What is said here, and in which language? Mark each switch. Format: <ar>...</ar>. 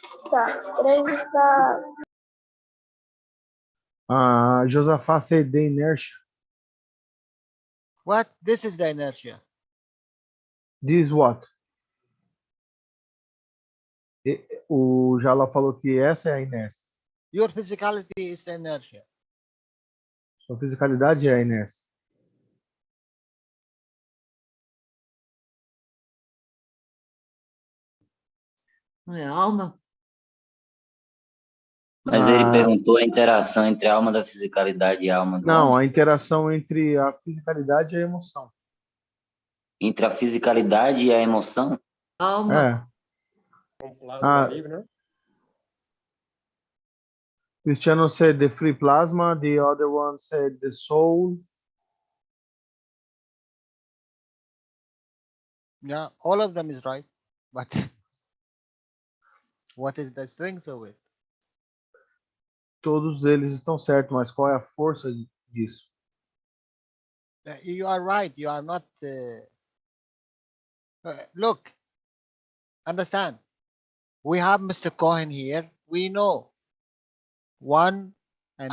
<pt>Tá, 3 tá.</pt> <en>A Josafá said the inertia. What? This is the inertia. This what?</en> <pt>O Jalal falou que essa é a inércia.</pt> <en>Your physicality is the inertia.</en> <pt>Sua fisicalidade é a inércia. Não é alma? Mas ele perguntou a interação entre a alma da fisicalidade e a alma do Não, homem. a interação entre a fisicalidade e a emoção. Entre a fisicalidade e a emoção? Alma.</pt> <en>Cristiano said the free plasma, the other one said the soul. Yeah, all of them is right. But what is the strength of it?</en> <pt>Todos eles estão certos, mas qual é a força disso?</pt> <en>You are right. You are not. Look, understand. We have Mr. Cohen here. We know 1 and</en>